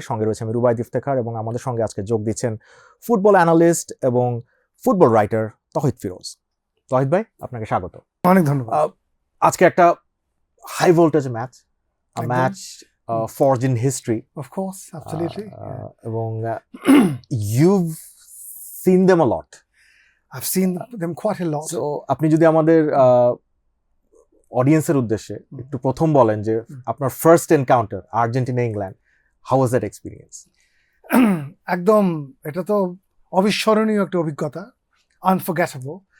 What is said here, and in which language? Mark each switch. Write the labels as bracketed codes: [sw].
[bn] সঙ্গে রয়েছে আমি রুবাইদ ইফতেখার, এবং আমাদের সঙ্গে আজকে যোগ দিচ্ছেন ফুটবল অ্যানালিস্ট এবং ফুটবল রাইটার তহিদ ফিরোজ। তহিদ ভাই, আপনাকে স্বাগত। অনেক ধন্যবাদ। আজকে একটা high voltage match, match [en] forged in history, of course, absolutely, [bn] এবং [en] you've seen them a lot. I've seen them quite a lot. [bn] So আপনি যদি আমাদের অডিয়েন্সের উদ্দেশ্যে একটু প্রথম বলেন যে আপনার first encounter Argentina England, [en] How was that experience? [bn] একদম, এটা তো অবিস্মরণীয় একটা অভিজ্ঞতা, আনফরগেটেবল।